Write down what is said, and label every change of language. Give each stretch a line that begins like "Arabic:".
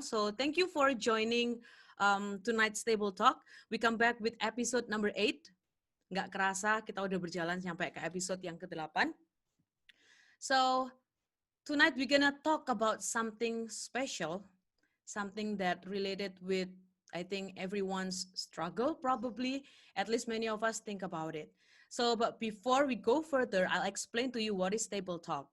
English: So thank you for joining tonight's Table Talk. We come back with episode number 8.
Indonesian: Nggak kerasa kita udah berjalan sampai ke episode yang ke-8.
English: So tonight we're gonna talk about something special, something that related with, I think, everyone's struggle probably. At least many of us think about it. So, but before we go further, I'll explain to you what is Table Talk.